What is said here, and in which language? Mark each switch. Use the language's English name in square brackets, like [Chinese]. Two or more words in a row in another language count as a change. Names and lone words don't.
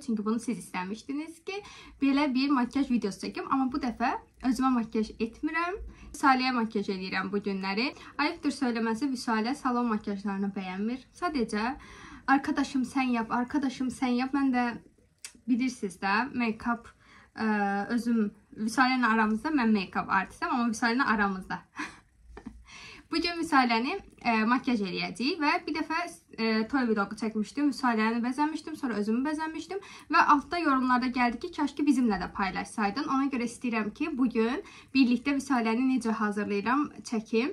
[Azerbaijani] Çünki bunu siz istəmişdiniz ki, belə bir makyaj videosu çəkim. Amma bu dəfə özümə makyaj etmirəm. Vüsaləyə makyaj edirəm bu günləri. Ayıqdır söyləməsi, Vüsalə salon makyajlarını bəyənmir. Sadəcə, [Turkish] arkadaşım sən yap, arkadaşım sən yap. [Azerbaijani] Mən də bilirsiniz də, make-up özüm, Vüsalə ilə aramızda, mən [English] make-up artistim, [Azerbaijani] amma Vüsalə ilə aramızda. Bugün Vüsaləni makyaj eləyəcəyik və bir dəfə toy vlogu çəkmişdim. Vüsaləni bəzənmişdim, sonra özümü bəzənmişdim və altda yorumlarda gəldi ki, kaş ki bizimlə də paylaşsaydın. Ona görə istəyirəm ki, bugün birlikdə Vüsaləni necə hazırlayıram çəkim.